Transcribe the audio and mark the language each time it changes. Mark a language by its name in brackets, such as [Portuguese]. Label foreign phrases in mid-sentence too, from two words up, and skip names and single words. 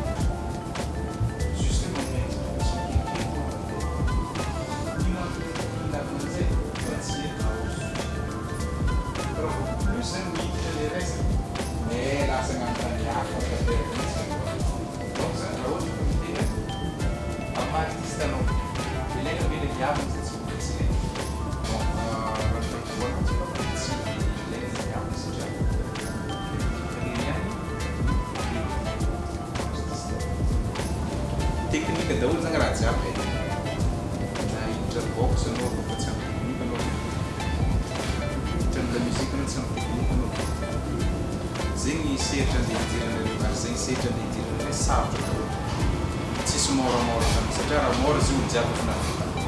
[French] juste moment plus [Malagasy] zany miditra [French] le reste [Malagasy] mais lasa agnanontany hafa donc zany raha ohatra ka mitena amin'ny artiste anao ilaina be le viavana zay tsy mbola teknika daholo zany raha jiaby na hiditra box anao fa tsy ampy teknika anao hiditra amila muzika anao tsy ampy teknika anao zegny sehatra andeha hidirana ary zegny sehatra andeha hidirana hoe sarotra daholo tsisy moramora zany satria raha mora izy olo jiaby efa navita.